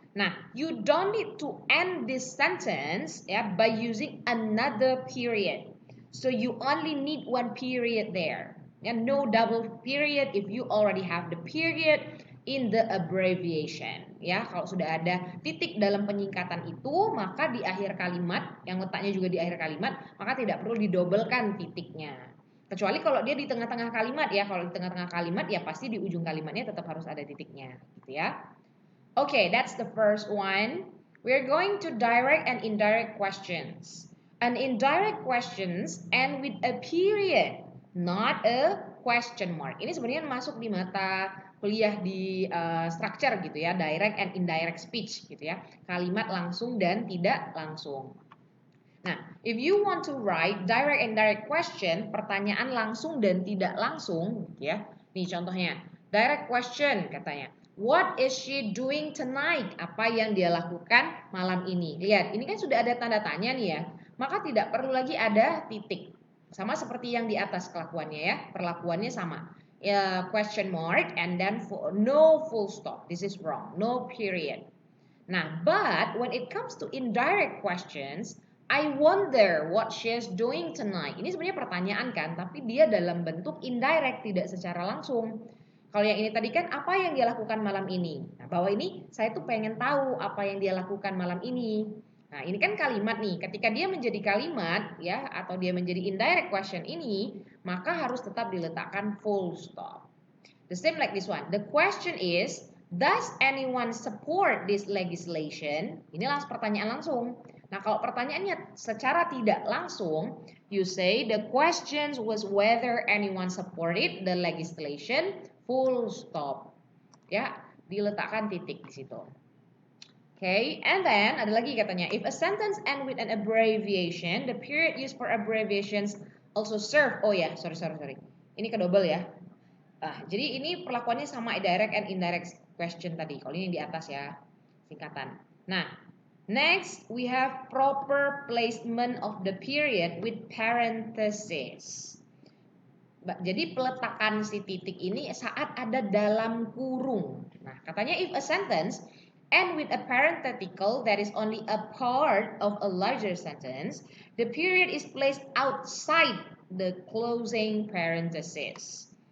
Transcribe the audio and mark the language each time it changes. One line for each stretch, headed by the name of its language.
English: Nah, you don't need to end this sentence ya by using another period. So you only need one period there. And no double period if you already have the period in the abbreviation.
Indonesian: Ya, kalau sudah ada titik dalam penyingkatan itu, maka di akhir kalimat, yang letaknya juga di akhir kalimat, maka tidak perlu didobelkan titiknya. Kecuali kalau dia di tengah-tengah kalimat ya, kalau di tengah-tengah kalimat ya pasti di ujung kalimatnya tetap harus ada titiknya, gitu ya.
English: Okay, that's the first one. We're going to direct and indirect questions. An indirect questions end with a period, not a question mark.
Indonesian: Ini sebenarnya masuk di mata kuliah di structure gitu ya, direct and indirect speech gitu ya. Kalimat langsung dan tidak langsung. Nah,
English: if you want to write direct and indirect question,
Indonesian: pertanyaan langsung dan tidak langsung gitu ya. Nih contohnya, direct question katanya.
English: What is she doing tonight?
Indonesian: Apa yang dia lakukan malam ini? Lihat, ini kan sudah ada tanda tanya nih ya. Maka tidak perlu lagi ada titik. Sama seperti yang di atas kelakuannya ya. Perlakuannya sama.
English: Question mark and then no full stop. This is wrong. No period. Nah, but when it comes to indirect questions, I wonder what she's doing tonight.
Indonesian: Ini sebenarnya pertanyaan kan, tapi dia dalam bentuk indirect, tidak secara langsung. Kalau yang ini tadi kan apa yang dia lakukan malam ini. Nah, bawah ini saya tuh pengen tahu apa yang dia lakukan malam ini. Nah, ini kan kalimat nih. Ketika dia menjadi kalimat ya atau dia menjadi indirect question ini, maka harus tetap diletakkan full stop.
English: The same like this one. The question is, does anyone support this legislation?
Indonesian: Ini langsung pertanyaan langsung. Nah, kalau pertanyaannya secara tidak langsung,
English: you say the question was whether anyone supported the legislation, full stop.
Indonesian: Ya, diletakkan titik di situ.
English: Okay, and then ada lagi katanya, if a sentence end with an abbreviation, the period used for abbreviations also serve. Oh ya, sorry.
Indonesian: Ini kedouble ya. Jadi ini perlakuannya sama direct and indirect question tadi. Kalau ini di atas ya, singkatan. Nah,
English: Next, we have proper placement of the period with parentheses.
Indonesian: Jadi peletakan si titik ini saat ada dalam kurung.
English: Nah, katanya if a sentence end with a parenthetical that is only a part of a larger sentence, the period is placed outside the closing parenthesis.